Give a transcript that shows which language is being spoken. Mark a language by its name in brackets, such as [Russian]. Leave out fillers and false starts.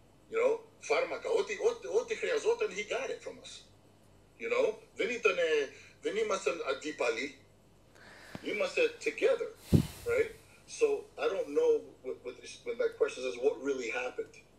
[English] You know, [Greek] φάρμακα, ό,τι χρειαζόταν, [English] he got it from us. You know, [Greek] δεν ήμασταν αντίπαλοι. Είμαστε [English] together, right? So I don't know when that question says what really happened.